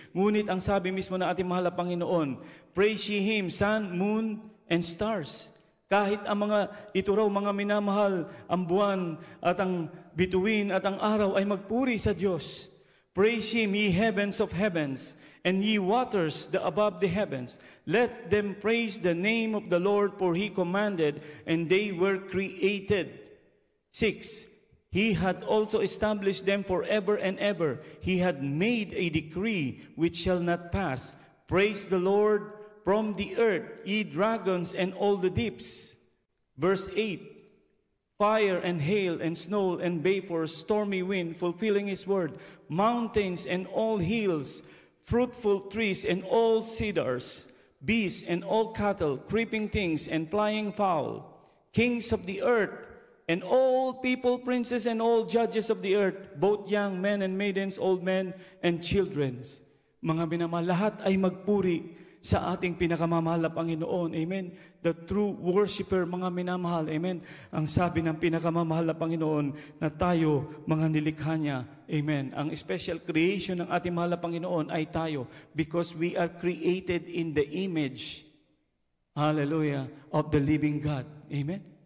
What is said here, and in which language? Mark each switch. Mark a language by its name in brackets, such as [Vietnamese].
[Filipino] Ngunit ang sabi mismo na ating mahal na Panginoon, [English] praise ye Him, sun, moon, and stars. [Filipino] Kahit ang ito raw mga minamahal, ang buwan at ang bituin at ang araw ay magpuri sa Diyos. [English] Praise Him, ye heavens of heavens, and ye waters above the heavens. Let them praise the name of the Lord, for He commanded, and they were created. 6. He had also established them forever and ever. He had made a decree which shall not pass. Praise the Lord from the earth, ye dragons and all the deeps. Verse 8, fire and hail and snow and vapor, stormy wind, fulfilling His word, mountains and all hills, fruitful trees and all cedars, beasts and all cattle, creeping things and flying fowl, kings of the earth, and all people, princes and all judges of the earth, both young men and maidens, old men and children. [Filipino] Mga minamahal, lahat ay magpuri sa ating pinakamamahal na Panginoon. Amen. [English] The true worshiper, [Filipino] mga minamahal. Amen. Ang sabi ng pinakamamahal na Panginoon na tayo, mga nilikha niya. Amen. Ang special creation ng ating mahal na Panginoon ay tayo [English] because we are created in the image, [Filipino] hallelujah, [English] of the living God. [Filipino] Amen.